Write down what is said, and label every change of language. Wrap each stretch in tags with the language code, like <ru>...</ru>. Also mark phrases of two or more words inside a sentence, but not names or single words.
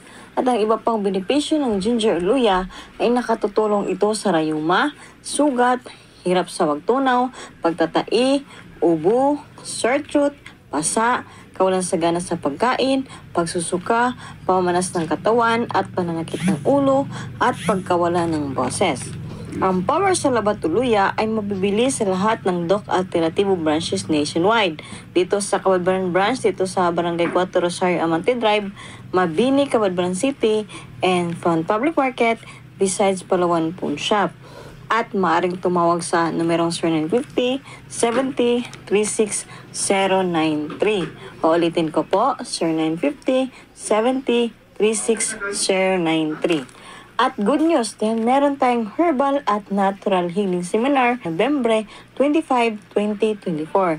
<tl>At ang iba pang benepisyo ng ginger o luya ay nakatutulong ito sa rayuma, sugat, hirap sa wagtunaw, pagtatai, ubo,</tl> <en>sore throat,</en> <tl>pasa, kawalan sagana sa pagkain, pagsusuka, pamanas ng katawan at pananakit ng ulo at pagkawala ng boses. Ang power sa labat o luya ay mabibili sa lahat ng Doc Alternatibo</tl> <en>branches nationwide.</en> <tl>Dito sa Cabadbaran branch, dito sa Barangay 4 Rosario Amante Drive, Mabini, Cabadbaran City,</tl> <en>and Front Public Market, besides Palawan Pawn Shop.</en> <tl>At maaaring tumawag sa numerong 0950-70-36093. Paulitin ko po, 0950-70-36093. At</tl> <en>good news,</en> <tl>dahil meron tayong herbal at</tl> <en>natural healing seminar</en> <tl>November 25, 2024.</tl>